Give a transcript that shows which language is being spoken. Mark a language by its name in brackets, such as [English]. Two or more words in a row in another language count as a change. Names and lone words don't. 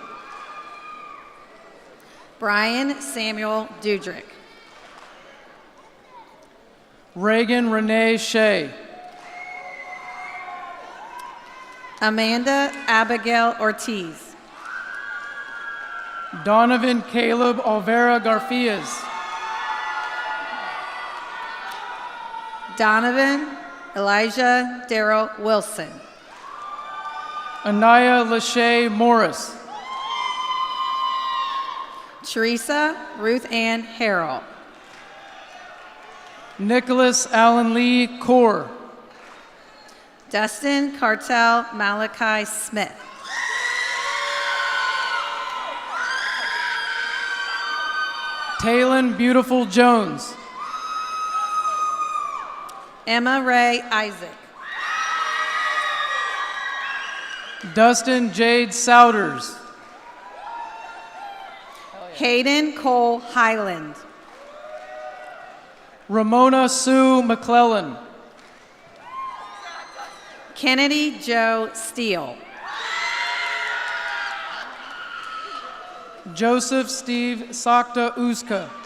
[English] Brian Samuel Dudrick. Reagan Renee Shea. Amanda Abigail Ortiz. Donovan Caleb Olvera Garfias. Donovan Elijah Darrell Wilson. Anaya Lachey Morris. Teresa Ruth Ann Harrell. Nicholas Allen Lee Core. Dustin Cartel Malachi Smith. Taylon Beautiful Jones. Emma Ray Isaac. Dustin Jade Souders. Hayden Cole Highland. Ramona Sue McClellan. Kennedy Joe Steele. Joseph Steve Sakta Uzka.